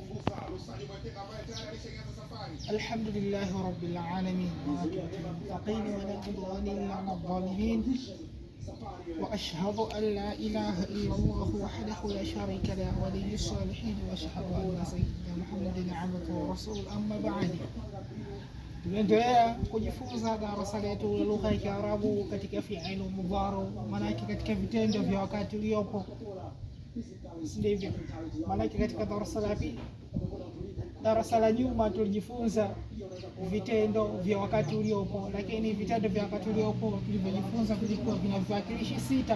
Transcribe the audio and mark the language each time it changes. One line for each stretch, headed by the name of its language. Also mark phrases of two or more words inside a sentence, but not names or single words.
Arabic: الحمد لله رب العالمين والمتقين ولا عدوان إلا على الظالمين، وأشهد أن لا إله إلا الله وحده لا شريك له ولي الصالحين، وأشهد أن سيدنا محمد عبده ورسوله. أما بعد,
Swahili: tunaendelea kujifunza darasa letu la lugha ya Kiarabu katika
Arabic: فعل مضارع,
Swahili: maana yake katika vitendo vya wakati uliopo. Ndivyo maana yake katika darasa la nyuma tulijifunza vitendo vya wakati uliopo, lakini vitendo vya wakati uliopo tulivyojifunza vilikuwa vina viwakilishi sita.